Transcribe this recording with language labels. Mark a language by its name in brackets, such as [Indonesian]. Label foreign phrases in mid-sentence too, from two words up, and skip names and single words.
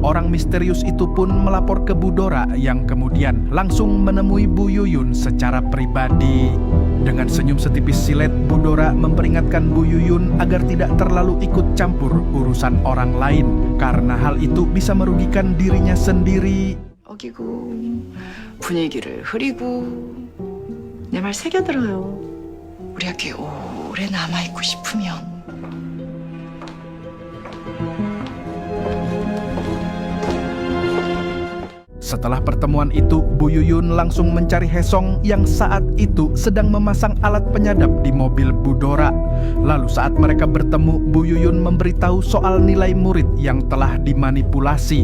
[Indonesian] Orang misterius itu pun melapor ke Bu Dora yang kemudian langsung menemui Bu Yuyun secara pribadi. Dengan senyum setipis silet, Bu Dora memperingatkan Bu Yuyun agar tidak terlalu ikut campur urusan orang lain karena hal itu bisa merugikan dirinya sendiri. [Korean] 어기고 분위기를 흐리고 내 말 새겨들어요. 우리 학교에 오래 남아있고 싶으면 [Indonesian] Setelah pertemuan itu, Bu Yuyun langsung mencari Haesong yang saat itu sedang memasang alat penyadap di mobil Bu Dora. Lalu saat mereka bertemu, Bu Yuyun memberitahu soal nilai murid yang telah dimanipulasi.